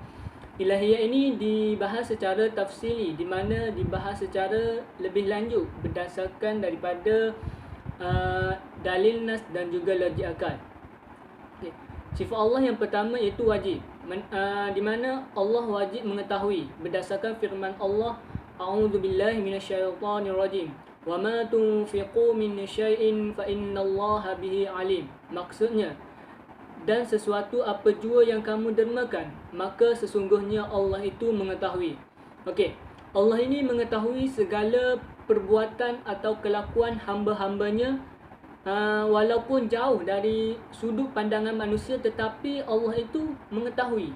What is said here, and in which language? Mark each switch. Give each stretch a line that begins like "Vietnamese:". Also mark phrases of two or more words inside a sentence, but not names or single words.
Malay: Ilahiyat ini dibahas secara tafsili, di mana dibahas secara lebih lanjut berdasarkan daripada dalil nas dan juga logik akal. Okay. Sifat Allah yang pertama iaitu wajib, di mana Allah wajib mengetahui berdasarkan firman Allah,
Arabic: أعوذ بالله من الشيطان الرجيم. وما تنفقوا من شيء فإن الله به عليم.
Malay: Maksudnya, dan sesuatu apa jua yang kamu dermakan, maka sesungguhnya Allah itu mengetahui. Okey, Allah ini mengetahui segala perbuatan atau kelakuan hamba-hambanya, walaupun jauh dari sudut pandangan manusia, tetapi Allah itu mengetahui.